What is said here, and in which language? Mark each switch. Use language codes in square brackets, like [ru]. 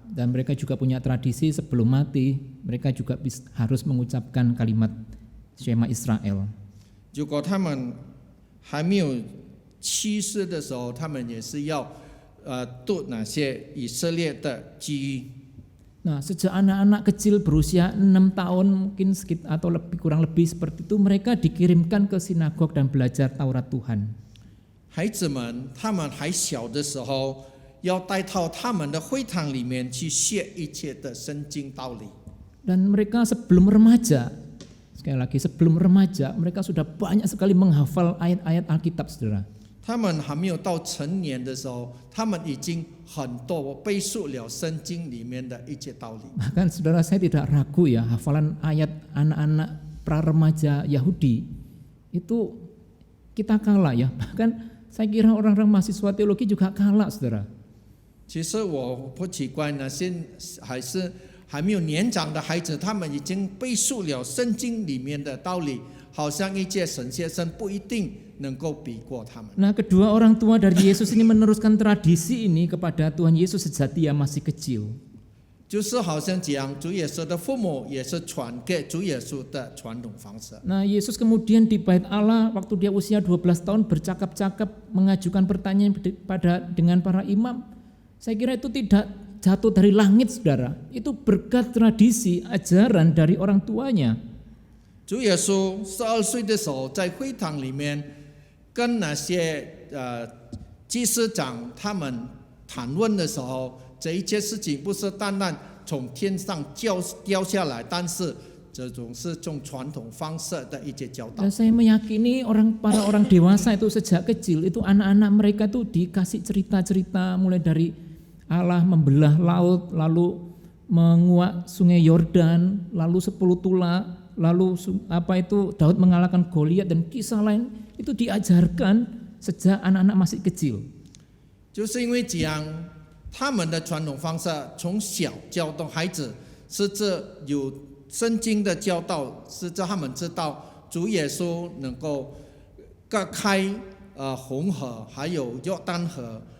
[id] Dan mereka juga punya tradisi sebelum mati, mereka juga harus mengucapkan kalimat Shema Israel. [zh] 如果他们还没有去世的时候，他们也是要读那些以色列的记忆。 [id] Nah, sejak anak-anak kecil berusia 6 tahun mungkin sekitar atau kurang lebih seperti itu, mereka dikirimkan ke sinagog dan belajar Taurat Tuhan. [zh] 孩子们，他们还小的时候，要带到他们的会堂里面去学一切的圣经道理。 [id] Dan mereka sebelum remaja, sekali lagi sebelum remaja, mereka sudah banyak sekali menghafal ayat-ayat Alkitab, saudara. [zh] 他们还没有到成年的时候，他们已经很多背述了圣经里面的一切道理。 [id] Bahkan saudara, saya tidak ragu ya, hafalan ayat anak-anak pra-remaja Yahudi itu kita kalah ya. Bahkan saya kira orang-orang mahasiswa teologi juga kalah, saudara. [zh] 其实我不奇怪那些还没有年长的孩子，他们已经背述了圣经里面的道理，好像一届神学生不一定能够比过他们。 [id] Nah, kedua orang tua dari Yesus ini meneruskan tradisi ini kepada Tuhan Yesus sejak dia masih kecil. [zh] 就是好像讲主耶稣的父母也是传给主耶稣的传统方式。 [id] Nah, Yesus kemudian di Bait Allah waktu dia usia 12 tahun bercakap-cakap mengajukan pertanyaan dengan para imam. Saya kira itu tidak jatuh dari langit, saudara. Itu berkat tradisi ajaran dari orang tuanya. [zh] 主耶稣12岁的时候，在会堂里面跟那些祭司长他们谈论的时候，这一切事情不是单单从天上掉下来，但是这种是从传统方式的一些教导。 [id] Dan saya meyakini para orang dewasa itu sejak kecil itu anak-anak mereka itu dikasih cerita-cerita mulai dari Allah membelah laut, lalu menguak sungai Yordan, lalu 10 tula, lalu Daud mengalahkan Goliat dan kisah lain itu diajarkan sejak anak-anak masih kecil. [zh] 就是因为这样，他们的传统方式从小教导孩子，是这有圣经的教导，是这他们知道主耶稣能够割开红河，还有约旦河。